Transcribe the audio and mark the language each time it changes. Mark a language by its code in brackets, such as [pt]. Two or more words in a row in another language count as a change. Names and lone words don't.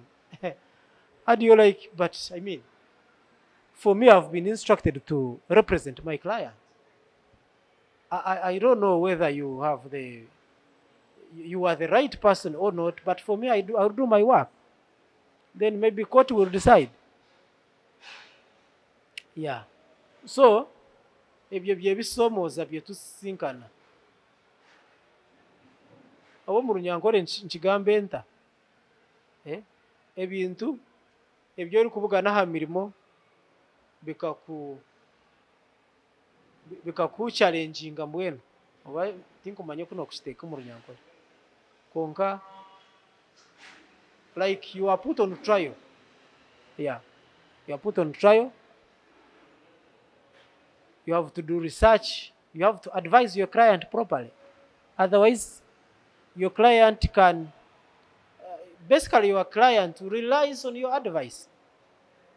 [en] And you're like, but I mean, for me, I've been instructed to represent my client. I don't know whether you are the right person or not, but for me, I'll do my work. Then maybe court will decide. Yeah. So, [nyn] ebyo byebisoomooza byetusinkana. Abo mu Runyankore nkigambe enta. Ebintu ebyo ori kubugana ha mirimo bikakuchallenginga mbwenu. Oba tinkumanye kuno kushiteeka mu Runyankore. Konka, [en] like you are put on trial. Yeah. You are put on trial. You have to do research. You have to advise your client properly. Otherwise, your client can, basically your client relies on your advice.